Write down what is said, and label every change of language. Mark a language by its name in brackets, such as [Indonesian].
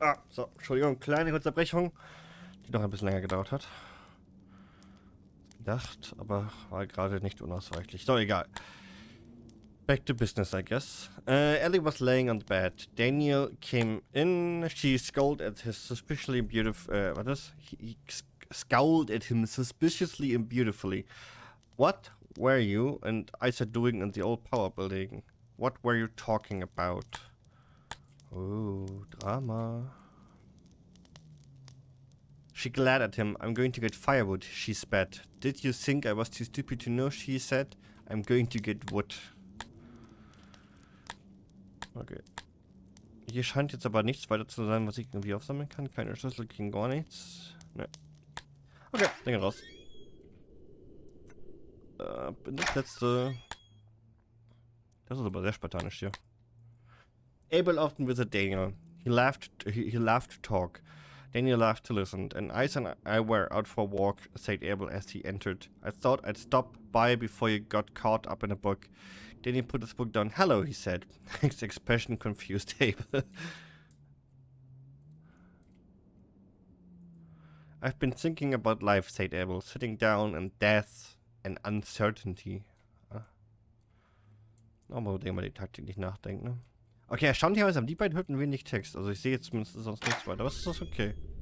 [German] So, Entschuldigung, kleine Unterbrechung, die noch ein bisschen länger gedauert hat. Gedacht, aber war gerade nicht unausweichlich. So, egal. [English] Back to business, I guess. Ellie was laying on the bed. Daniel came in. She scowled at his suspiciously beautiful. He scowled at him suspiciously and beautifully. What were you and Isa doing in the old power building? What were you talking about? Oh, drama. She glared at him. I'm going to get firewood, she spat. Did you think I was too stupid to know, she said. I'm going to get wood. Okay. [German] Hier scheint jetzt aber nichts weiter zu sein, was ich irgendwie aufsammeln kann. Keine Schlüssel, ging gar nichts. Ne. Okay, Dinge raus. Bin das letzte. Das ist aber sehr spartanisch hier. [English] Abel often visited Daniel. He laughed to talk. Daniel laughed to listen. And Isa and I were out for a walk, said Abel as he entered. I thought I'd stop by before you got caught up in a book. Daniel put his book down. Hello, he said. His expression confused Abel. I've been thinking about life, said Abel, sitting down, and death and uncertainty. [German] Nochmal über die Taktik nicht nachdenken, ne? Okay, erstaunlicherweise haben die beiden Hütten wenig Text. Also ich sehe jetzt zumindest sonst nichts weiter. Aber ist das okay?